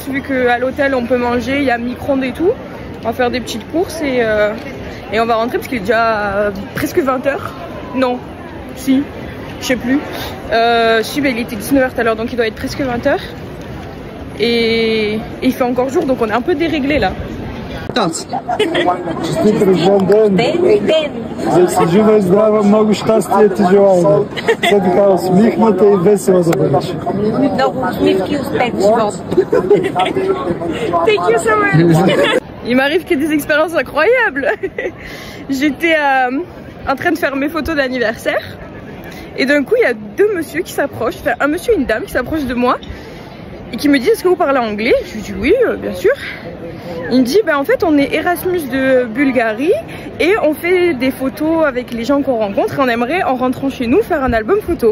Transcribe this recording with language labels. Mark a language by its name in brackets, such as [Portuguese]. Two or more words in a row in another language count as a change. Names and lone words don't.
[French] Vu qu'à l'hôtel, on peut manger, il y a micro-ondes et tout. On va faire des petites courses et on va rentrer parce qu'il est déjà presque 20 h. Non, si, je sais plus. Si, mais il était 19 h tout à l'heure, donc il doit être presque 20 h. Et il fait encore jour, donc on est un peu déréglé là. uitați! [Bulgarian] Честит рожден ден! За си жива и здрава, много щастие ти желаем! Все така усмихната и весела да бъдеш! Много усмивки и успех в живота! [English] Thank you so much. [French] Il m'arrive qu'il y ait des expériences incroyables. J'étais en train de faire mes photos d'anniversaire et d'un coup il y a deux messieurs qui s'approchent, enfin un monsieur et une dame qui s'approchent de moi et qui me disent est-ce que vous parlez anglais? Je lui dis oui bien sûr. Il me dit en fait on est Erasmus de Bulgarie et on fait des photos avec les gens qu'on rencontre et on aimerait en rentrant chez nous faire un album photo.